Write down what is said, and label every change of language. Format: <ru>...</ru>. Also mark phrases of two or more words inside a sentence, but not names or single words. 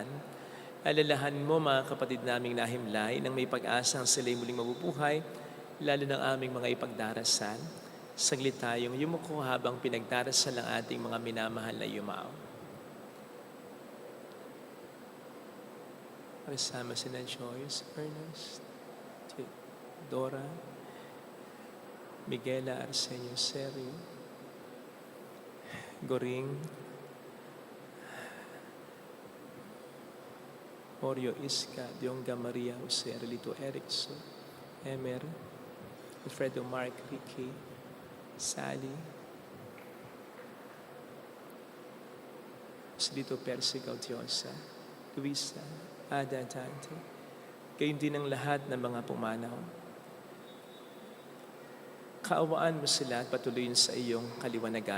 <tl>Alalahanin mo mga kapatid naming nahimlay nang may pag-asang sila'y muling mabubuhay, lalo ng aming mga ipagdarasal. Saglit tayong yumuko habang pinagdarasal ang ating mga minamahal na yumao. Kasama sina Joyce, Ernest, Dora, Miguela Arsenio Serio, Goring, Oreo Iska, Dionga Maria Jose Relito Erickson, Emer, Alfredo Mark Ricky, Sally, Joselito Percy Gaudiosa, Luisa, Ada Dante, gayon din ang lahat ng mga pumanaw. Kaawaan mo sila at patuloyin sa iyong kaliwanagan.</tl>